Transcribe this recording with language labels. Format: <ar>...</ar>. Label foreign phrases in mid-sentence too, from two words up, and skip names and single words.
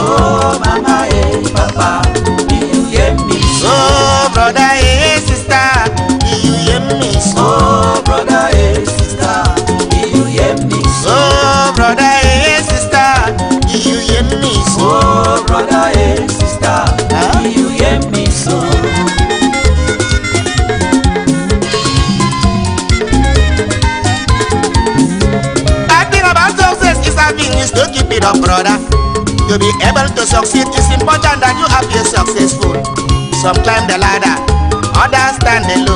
<en>Oh mama papa, do you hear me so? Oh brother sister, do you hear me so? Oh brother sister, do you hear me so? Oh brother sister, do you hear me so? Oh brother sister, do you hear me so? Is to keep it up, brother. To be able to succeed is important that you appear successful. Some climb the ladder, others stand the low.</en>